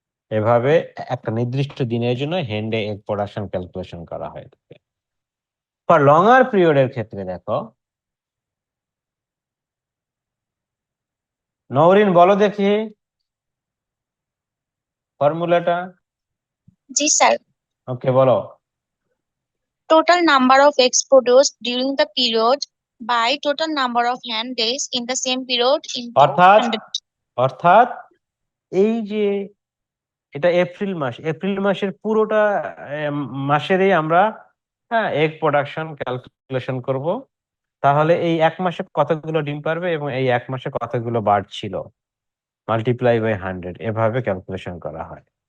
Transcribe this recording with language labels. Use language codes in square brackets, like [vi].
[bn] এভাবে একটা নির্দিষ্ট দিনের জন্য হেন ডে এগ প্রোডাকশন ক্যালকুলেশন করা হয়। ফর লঙ্গার পিরিয়ডের ক্ষেত্রে দেখো, নওরিন বলো দেখি ফর্মুলাটা। জি স্যার। ওকে, বলো। [en] Total number of eggs produced during the period by total number of hen days in the same period into [bn] অর্থাৎ [en] 100. [bn] অর্থাৎ এই যে এটা এপ্রিল মাস, এপ্রিল মাসের পুরোটা মাসেরই আমরা, হ্যাঁ, এগ প্রোডাকশন ক্যালকুলেশন করব। তাহলে এই এক মাসে কতগুলো ডিম পারবে এবং এই এক মাসে কতগুলো বার্ড ছিল, মাল্টিপ্লাই বাই 100, এভাবে ক্যালকুলেশন করা হয়।